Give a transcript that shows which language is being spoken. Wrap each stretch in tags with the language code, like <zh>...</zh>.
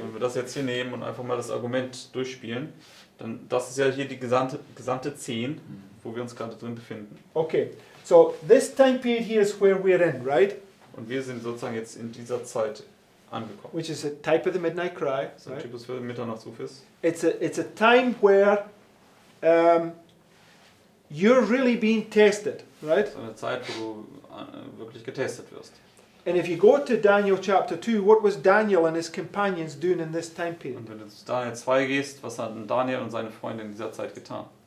<de>Wenn wir das jetzt hier nehmen und einfach mal das Argument durchspielen, dann das ist ja hier die gesamte 10, wo wir uns gerade drin befinden.</de> <en>Okay. So this time period here is where we're in, right?</en> <de>Und wir sind sozusagen jetzt in dieser Zeit angekommen.</de> <en>Which is a type of the midnight cry.</en> <de>Das ist ein</de> <en>Right?</en> <de>Typus für Mitternachtsruf ist.</de> <en>It's a time where you're really being tested, right?</en> <de>Das ist eine Zeit, wo du wirklich getestet wirst.</de> <en>And if you go to Daniel chapter 2, what was Daniel and his companions doing in this time period?</en> <de>Und wenn du zu Daniel 2 gehst, was haben Daniel und seine Freunde in dieser Zeit getan?</de>